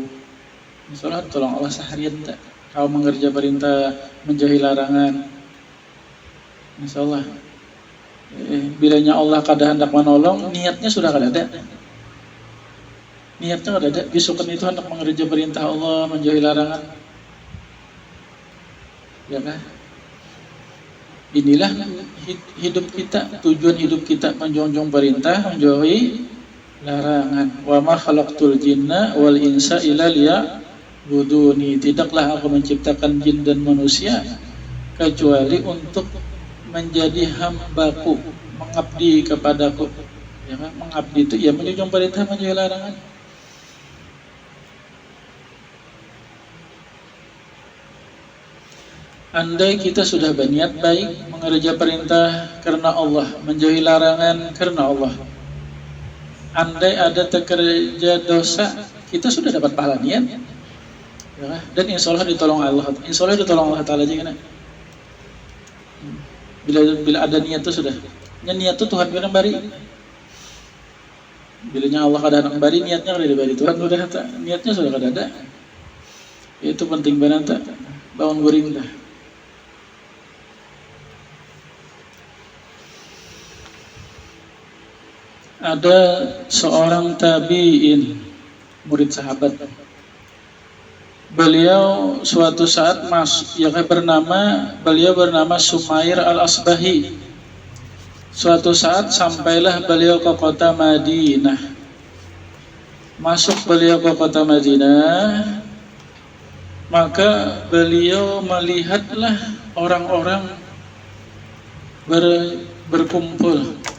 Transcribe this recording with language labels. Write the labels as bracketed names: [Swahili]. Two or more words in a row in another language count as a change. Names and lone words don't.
[Arabic] إن شاء الله [Banjar] ditolong Allah seharian tak. Kau mengerja perintah, menjauhi larangan, [Arabic] إن شاء الله. [Banjar] Bilanya Allah kada hendak menolong, niatnya sudah kada ada. Niatnya kada ada. Bisukan itu hendak mengerja perintah Allah, menjauhi larangan. Ya kan? [Indonesian] Inilah hidup kita, tujuan hidup kita menjunjung perintah, menjauhi larangan. [Arabic] وما خلقت الجن والإنس إلا ليعبدون. [Indonesian] Tidaklah aku menciptakan jin dan manusia kecuali untuk menjadi hambaku, mengabdi kepadaku. Ya kan? [Banjar] Mengabdi itu ya menjunjung perintah, menjauhi larangan. Andai kita sudah berniat baik, mengerja perintah karena Allah, menjauhi larangan karena Allah. Andai ada terkerja dosa, kita sudah dapat pahala niat, ya, dan [Arabic] إن شاء الله [Banjar] ditolong Allah. [Arabic] إن شاء الله [Banjar] ditolong Allah Taala juga. Bila ada niat itu sudah. Niat itu Tuhan yang bari. Bilanya Allah kada bari, niatnya kada dibari Tuhan sudah. Niatnya sudah kada ada. Itu penting banget tak. Bangun guring dah. Ada seorang tabi'in, [Indonesian] murid sahabat. Beliau suatu saat beliau bernama Sumair al-Asbahi. Suatu saat sampailah beliau ke kota Madinah. Masuk beliau ke kota Madinah, maka beliau melihatlah orang-orang berkumpul.